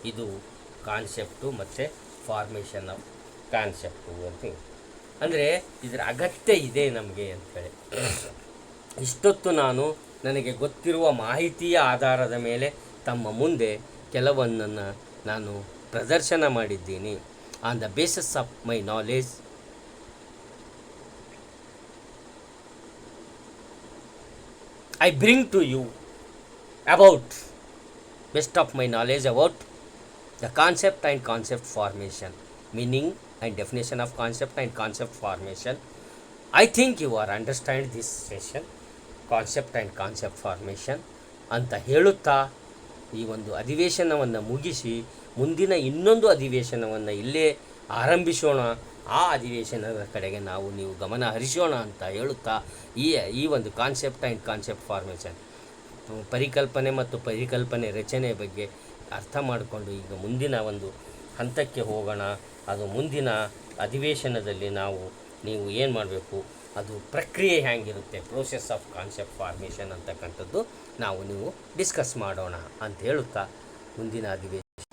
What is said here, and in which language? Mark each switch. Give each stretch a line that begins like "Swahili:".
Kannada: ಇದು ಕಾನ್ಸೆಪ್ಟು ಮತ್ತು formation of concept ಅಂತ. ಅಂದರೆ ಇದರ ಅಗತ್ಯ ಇದೆ ನಮಗೆ ಅಂಥೇಳಿ. ಇಷ್ಟೊತ್ತು ನನಗೆ ಗೊತ್ತಿರುವ ಮಾಹಿತಿಯ ಆಧಾರದ ಮೇಲೆ ತಮ್ಮ ಮುಂದೆ ಕೆಲವನ್ನನ್ನು ನಾನು ಪ್ರದರ್ಶನ ಮಾಡಿದ್ದೀನಿ.
English: On the basis of my knowledge I bring to you about best of my knowledge about the concept and concept formation, meaning and definition of concept and concept formation. I think you are understand this session, concept and concept formation
Kannada: ಅಂತ ಹೇಳುತ್ತಾ ಈ ಒಂದು ಅಧಿವೇಶನವನ್ನು ಮುಗಿಸಿ ಮುಂದಿನ ಇನ್ನೊಂದು ಅಧಿವೇಶನವನ್ನು ಇಲ್ಲೇ ಆರಂಭಿಸೋಣ. ಆ ಅಧಿವೇಶನದ ಕಡೆಗೆ ನೀವು ಗಮನ ಹರಿಸೋಣ ಅಂತ ಹೇಳುತ್ತಾ ಈ ಒಂದು ಕಾನ್ಸೆಪ್ಟ್ ಆ್ಯಂಡ್ ಕಾನ್ಸೆಪ್ಟ್ ಫಾರ್ಮೇಷನ್, ಪರಿಕಲ್ಪನೆ ಮತ್ತು ಪರಿಕಲ್ಪನೆ ರಚನೆ ಬಗ್ಗೆ ಅರ್ಥ ಮಾಡಿಕೊಂಡು ಈಗ ಮುಂದಿನ ಒಂದು ಹಂತಕ್ಕೆ ಹೋಗೋಣ. ಅದು ಮುಂದಿನ ಅಧಿವೇಶನದಲ್ಲಿ ನೀವು ಏನು ಮಾಡಬೇಕು, ಅದು ಪ್ರಕ್ರಿಯೆ ಹೇಗಿರುತ್ತೆ, ಪ್ರೋಸೆಸ್ ಆಫ್ ಕಾನ್ಸೆಪ್ಟ್ ಫಾರ್ಮೇಷನ್ ಅಂತಕ್ಕಂಥದ್ದು ನೀವು ಡಿಸ್ಕಸ್ ಮಾಡೋಣ ಅಂತ ಹೇಳುತ್ತಾ ಮುಂದಿನ ಅಧಿವೇಶನ.